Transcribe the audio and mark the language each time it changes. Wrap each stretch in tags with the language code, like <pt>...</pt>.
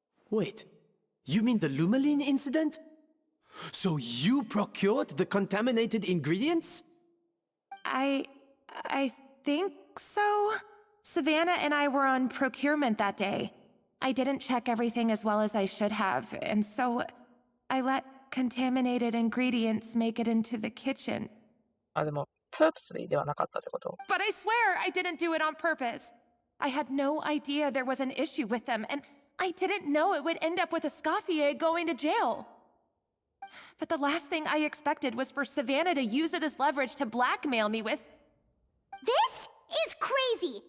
<en>Wait, you mean the Lumaline incident? So you procured the contaminated ingredients? I think so. Savannah and I were on procurement that day. I didn't check everything as well as I should have, and so I let contaminated ingredients make it into the kitchen.</en> <ja>あ、でも、purposely ではなかったってこと？</ja> <en>But I swear I didn't do it on purpose. I had no idea there was an issue with them, and I didn't know it would end up with Escoffier going to jail. But the last thing I expected was for Savannah to use it as leverage to blackmail me with... This is crazy!</en>